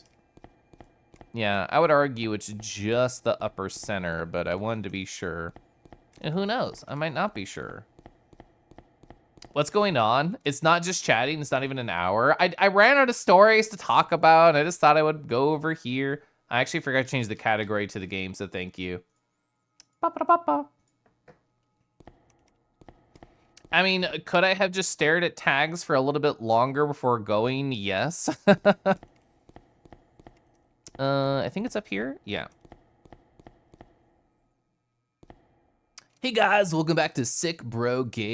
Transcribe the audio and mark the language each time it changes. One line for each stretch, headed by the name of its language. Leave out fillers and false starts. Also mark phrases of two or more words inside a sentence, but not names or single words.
English: Yeah, I would argue it's just the upper center, but I wanted to be sure. And who knows? I might not be sure. What's going on? It's not just chatting. It's not even an hour. I ran out of stories to talk about, and I just thought I would go over here. I actually forgot to change the category to the game, so thank you. Ba-ba-da-ba-ba. I mean, could I have just stared at tags for a little bit longer before going? Yes. I think it's up here. Yeah. Hey guys, welcome back to Sick Bro Gaming.